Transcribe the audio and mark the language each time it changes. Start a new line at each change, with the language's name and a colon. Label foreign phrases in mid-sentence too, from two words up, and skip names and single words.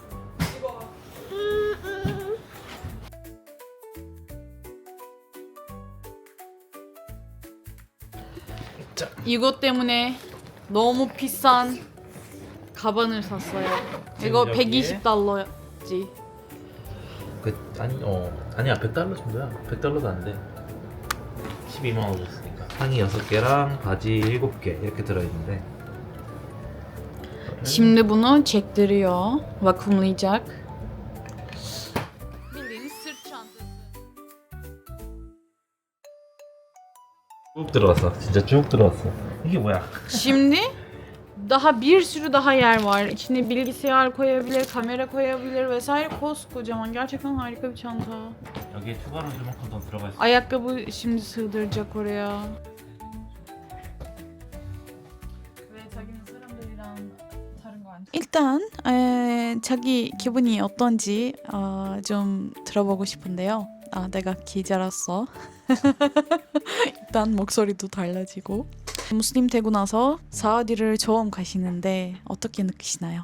Korean: 이것 때문에 너무 비싼 가방을 샀어요. 이거 여기에? 120달러지. 아니야 100달러 정도야. 100달러도 안 돼. 12만 원 줬으니까 상의 6개랑 바지 7개 이렇게 들어있는데
Turkish: Şimdi bunu çektiriyor. Vakumlayacak. Bildiğin sırt çantası.
Korean: 쭉 들어왔어. 진짜 쭉 들어왔어. 이게 뭐야?
Turkish: Şimdi daha bir sürü daha yer var. İçine bilgisayar koyabilir, kamera koyabilir vesaire. Koskocaman. Gerçekten harika bir çanta.
Korean: 여기에 추가로 이만큼 더 들어가 있어.
Turkish: Ayakkabı şimdi sığdıracak oraya.
Korean: 일단 자기 기분이 어떤지 좀 들어보고 싶은데요. 내가 기자로서 일단 목소리도 달라지고 무슬림 되고 나서 사우디를 처음 가시는데 어떻게 느끼시나요?